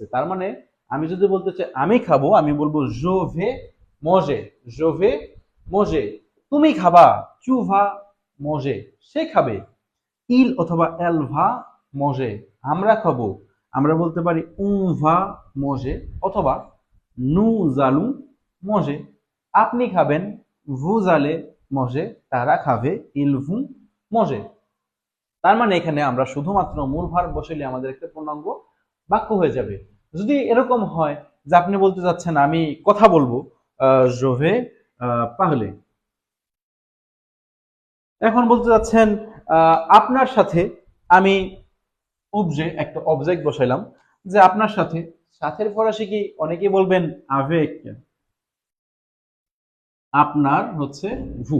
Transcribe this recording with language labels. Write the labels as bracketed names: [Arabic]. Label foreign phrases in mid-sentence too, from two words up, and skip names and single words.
[Bangla] তার মানে আমি যদি বলতে চাই আমি খাবো, আমি বলবো [French] je vais manger, je vais manger. [Bangla] তুমি খাবা, [French] tu vas manger, [Bangla] সে খাবে। ইল অথবা [French] elle va manger, [Bangla] আমরা খাবো, আমরা বলতে পারি [French] on va manger, [Bangla] অথবা [French] nous allons manger, [Bangla] আপনি খাবেন, [French] vous allez manger, [Bangla] তারা খাবে, [French] ils vont manger। [Bangla] তার মানে এখানে আমরা শুধুমাত্র মূল ভার্ব বসাইলে আমাদের একটা পূর্ণাঙ্গ বাক্য হয়ে যাবে। যদি এরকম হয় যে আপনি বলতে চাচ্ছেন আমি কথা বলবো, [French] je vais parler, [Bangla] এখন বলতে চাচ্ছেন আপনার সাথে আমি একটা অবজেক্ট বসাইলাম, যে আপনার সাথে, সাথের ফরাসি কি অনেকেই বলবেন avec, আপনার হচ্ছে ভু।